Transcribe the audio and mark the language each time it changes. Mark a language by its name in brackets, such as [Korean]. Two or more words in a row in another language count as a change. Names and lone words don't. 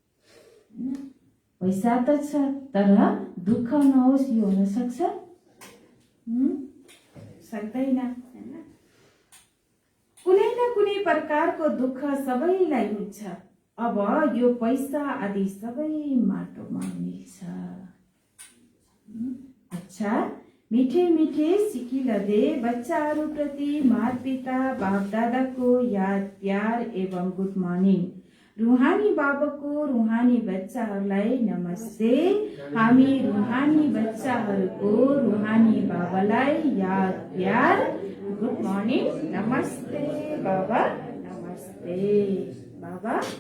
[Nepali] पैसा त छ, तर दुःख नहोस् यो हुन सक्छ? सक्दैन, हैन? कुनै न कुनै प्रकारको दुःख सबैलाई हुन्छ। अब यो पैसा आदि सबै माटोमा मिल्छ। अच्छा, [Hindi] मिठे मिठे सिकिलदे [Nepali] बच्चाहरूप्रति माता पिता बाप दादाको याद प्यार एवं [English] good morning. [Nepali] रूहानी बाबाको रूहानी बच्चाहरूलाई नमस्ते। हामी रूहानी बच्चाहरूको रूहानी बाबालाई याद प्यार [English] good morning. [Nepali] नमस्ते बाबा, नमस्ते बाबा।